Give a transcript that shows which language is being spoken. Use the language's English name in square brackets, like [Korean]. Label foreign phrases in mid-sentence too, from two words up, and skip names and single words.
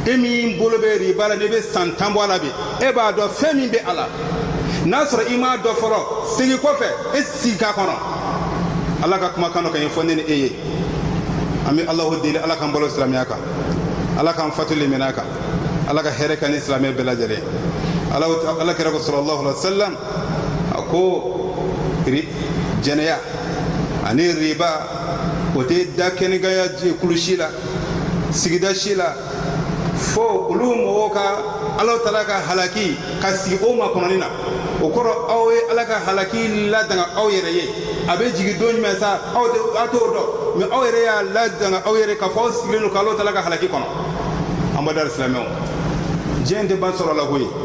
[Bambara] e min bolo bɛ riba la ne bɛ san 10 bɔ a la bi e b'a dɔn fɛn min bɛ a la n'a sɔrɔ i m'a dɔn fɔlɔ segin kɔfɛ e sigi k'a kɔnɔ ala ka kumakan dɔ ka ɲɛfɔ ne ni e ye an bɛ alahu deli ala k'an balo silamɛya kan ala k'an fatu limaniya kan ala ka hɛrɛ kɛ ni silamɛ bɛɛ lajɛlen ala kɛra ko [Arabic] صلى الله عليه وسلم [Bambara] a ko jɛnɛya ani riba o tɛ da kɛnɛgaya kulusi la sigida si la fo olu mɔgɔw ka ala taala ka halaki ka sigi o ma kɔnɔni na o kɔrɔ aw ye ala ka halaki ladanga aw yɛrɛ ye a bɛ jigin don jumɛn sa aw t'o dɔn mɛ aw yɛrɛ y'a ladanga aw yɛrɛ k'a fɔ aw sigilen don k'ala taala ka halaki kɔnɔ an b'a da silamɛw diɲɛ tɛ ban sɔrɔ la koyi